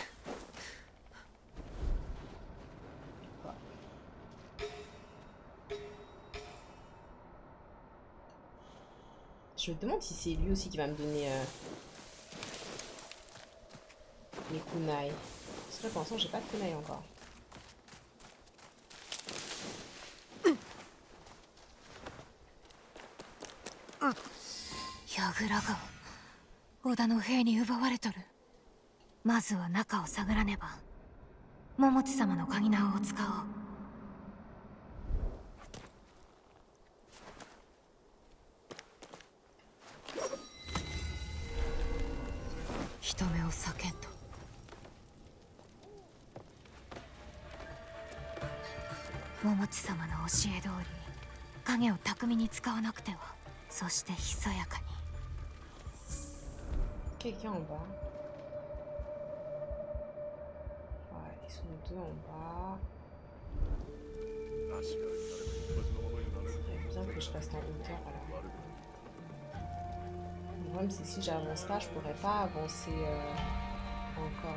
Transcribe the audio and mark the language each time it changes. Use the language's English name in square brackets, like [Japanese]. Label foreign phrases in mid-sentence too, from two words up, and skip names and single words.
[French] Je me demande si c'est lui aussi qui va me donner les kunai. Parce que là, pour l'instant, j'ai pas de kunai encore. [Japanese] Yagura-ga 織田の兵に奪われとる。まずは中を探らねば。桃地様の鍵縄を使おう。人目を避けんと。桃地様の教え通り影を巧みに使わなくては。そしてひそやかに。 [French] Quelqu'un en bas. Ouais, ils sont 2 en bas. C'est bien que je reste en hauteur alors. Le problème c'est que si j'avance pas, je pourrais pas avancer encore.